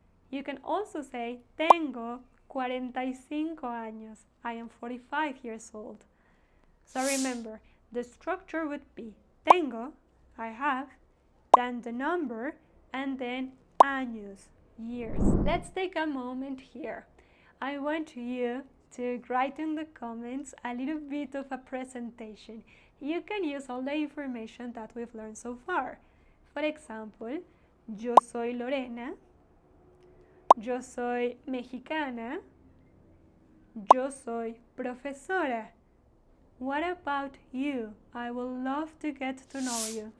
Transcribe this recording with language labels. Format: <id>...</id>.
<en>You can also say,</en> <es>tengo 45 años.</es> <en>I am 45 years old. So remember, the structure would be tengo, I have, then the number, and then años, years. Let's take a moment here. I want you to write in the comments a little bit of a presentation. You can use all the information that we've learned so far. For example,</en> <es>yo soy Lorena, yo soy mexicana, yo soy profesora.</es> <en>What about you? I would love to get to know you.</en>